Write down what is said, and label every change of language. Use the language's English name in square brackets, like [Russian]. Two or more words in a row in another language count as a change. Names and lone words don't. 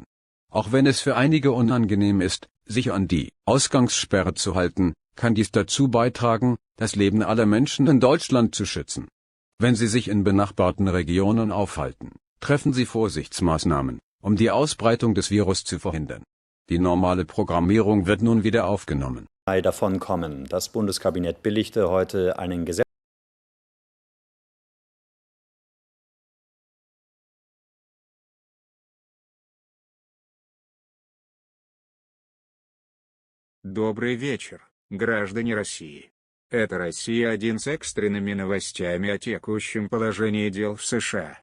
[German] Auch wenn es für einige unangenehm ist, sich an die Ausgangssperre zu halten, kann dies dazu beitragen, das Leben aller Menschen in Deutschland zu schützen. Wenn Sie sich in benachbarten Regionen aufhalten, treffen Sie Vorsichtsmaßnahmen, um die Ausbreitung des Virus zu verhindern. Die normale Programmierung wird nun wieder aufgenommen. Davon kommen. Das Bundeskabinett billigte heute einen Gesetz. [Russian] Добрый вечер, граждане России. Это Россия-1 с экстренными новостями о текущем положении дел в США.